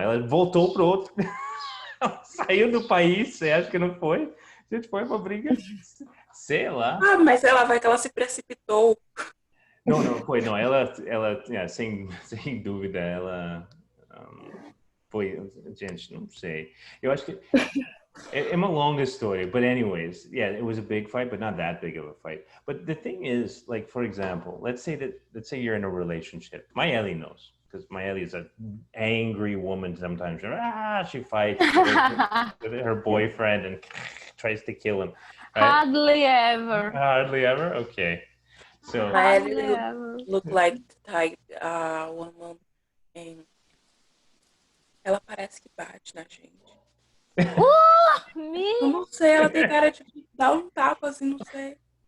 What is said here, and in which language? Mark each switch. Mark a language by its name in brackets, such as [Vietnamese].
[Portuguese] Ela voltou pro outro, saiu do país, você acha que não foi? A gente foi uma briga, sei lá. Ah, mas ela vai que ela se precipitou. Não foi, não. Ela sem dúvida, ela foi, gente, não sei. Eu acho que [English] it's a long story, but anyways, yeah, it was a big fight, but not that big of a fight. But the thing is, like, for example, let's say you're in a relationship. My Ellie knows, because my Ellie is an angry woman sometimes. She fights with her boyfriend and tries to kill him. Right? Hardly ever. Hardly ever? Okay. So, My Ellie look like the type woman. [Portuguese] Ela parece que bate na gente. Eu não sei, ela tem cara de dar um tapa assim, não sei.